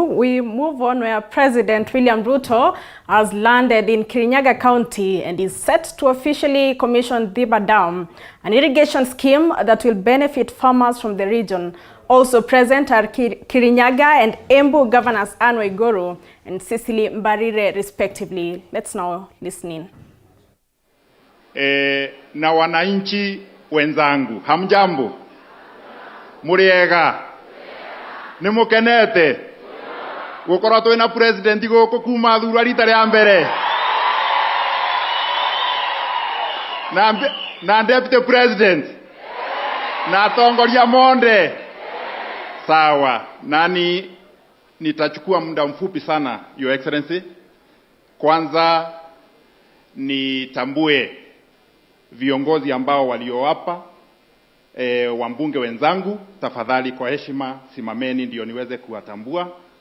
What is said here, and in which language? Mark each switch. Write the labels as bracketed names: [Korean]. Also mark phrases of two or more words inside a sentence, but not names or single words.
[English] We move on where President William Ruto has landed in Kirinyaga County and is set to officially commission Thiba Dam, an irrigation scheme that will benefit farmers from the region. Also present are Kirinyaga and Embu Governors Anne Waiguru and Cecily Mbarire, respectively. Let's now listen in. [Swahili] Na wananchi wenzangu, hamjambo? [Kikuyu] Muriega nimukenete gukora twina president guku kuma thura rita ria mbere na [English] deputy president [Kikuyu] na tongoria monde sawa. [Swahili] Nani nitachukua muda mfupi sana, [English] Your Excellency. [Swahili] Kwanza nitambue viongozi ambao walio hapa. Wambunge wenzangu, tafadhali kwa heshima simameni ndio niweze kuwatambua.